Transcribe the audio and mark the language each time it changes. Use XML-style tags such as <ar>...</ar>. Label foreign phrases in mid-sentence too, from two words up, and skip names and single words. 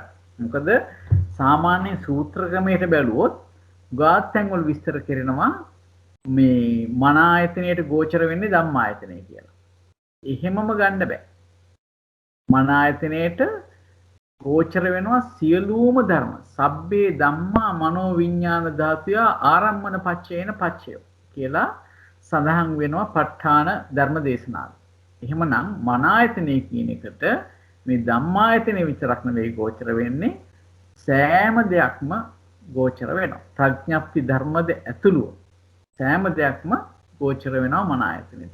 <si>මොකද සාමාන්‍ය සූත්‍ර ක්‍රමයට බැලුවොත් ගාත්යන් වල විස්තර කරනවා මේ මන ආයතනයට ගෝචර වෙන්නේ ධම්ම ආයතනය කියලා. එහෙමම ගන්න බෑ. මන ආයතනයට ගෝචර වෙනවා සියලුම ධර්ම.</si> <pi>සබ්බේ ධම්මා මනෝ විඥාන ධාතුය ආරම්මන පච්චේන පච්චයෝ</pi> <si>කියලා සඳහන් වෙනවා ප ဋ ාණ ධර්ම දේශනාවේ. එහෙමනම් මන ආයතනය කියන එකට මේ ධම්මායතනය විතරක් නෙවෙයි ගෝචර වෙන්නේ සෑම දෙයක්ම ගෝචර වෙනවා. ප්‍රඥප්ති ධර්මද ඇතුළුව සෑම දෙයක්ම ගෝචර වෙනවා මන ආයතනෙට.</si>